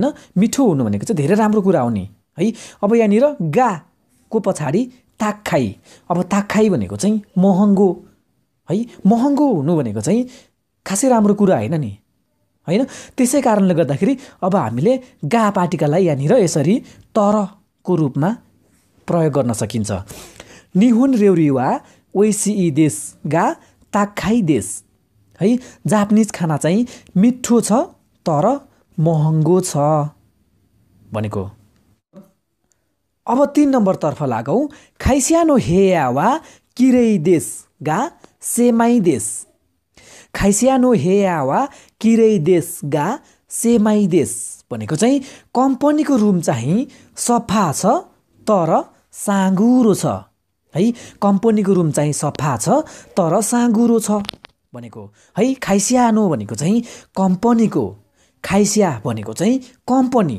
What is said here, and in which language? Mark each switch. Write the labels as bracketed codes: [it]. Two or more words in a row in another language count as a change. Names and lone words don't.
[ne] मिठो हुनु भनेको चाहिँ धेरै राम्रो कुरा हो नि है। अब यहाँनिर गा को पछाडि ताक्खाई, अब ताक्खाई भनेको चाहिँ महँगो है। महँगो हुनु भनेको चाहिँ खासै राम्रो कुरा होइन नि होइन। त्यसै कारणले गर्दाखेरि अब हामीले गा पार्टिकललाई यहाँनिर यसरी तरको रूपमा प्रयोग गर्न सकिन्छ। [ja] 日本料理は美味しいですが高いです है। [ne] जापानिज खाना चाहिँ मिठो छ तर महँगो छ भनेको। अब 3 नम्बरतर्फ लागौँ, [ja] 会社の部屋はきれいですが狭いです. 会社の部屋はきれいですが狭いです [ne] भनेको चाहिँ कम्पनीको रुम चाहिँ सफा छ तर साँघुरो छ है। कम्पनीको रुम चाहिँ सफा छ तर साँघुरो छ भनेको है। खाइस्यानो भनेको चाहिँ कम्पनीको, खाइस्या भनेको चाहिँ कम्पनी।